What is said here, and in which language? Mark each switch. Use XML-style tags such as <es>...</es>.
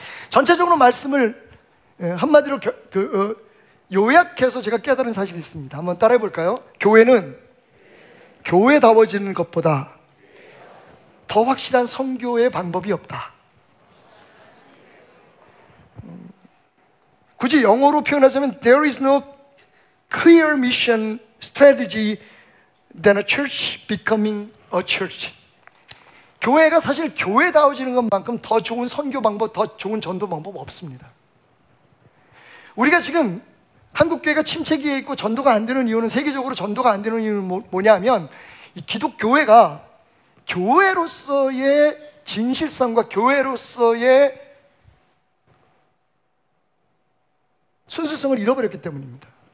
<ko>전체적으로 말씀을 한마디로 요약해서 제가 깨달은 사실이 있습니다. 한번 따라해 볼까요? 교회는 교회다워지는 것보다 더 확실한 선교의 방법이 없다. 굳이 영어로 표현하자면</ko> <en>There is no clear mission strategy than a church becoming a church.</en> <ko>교회가 사실 교회다워지는 것만큼 더 좋은 선교 방법, 더 좋은 전도 방법 없습니다. 우리가 지금 한국교회가 침체기에 있고 전도가 안 되는 이유는, 세계적으로 전도가 안 되는 이유는 뭐냐면, 이 기독교회가 교회로서의 진실성과 교회로서의 순수성을 잃어버렸기 때문입니다.</ko>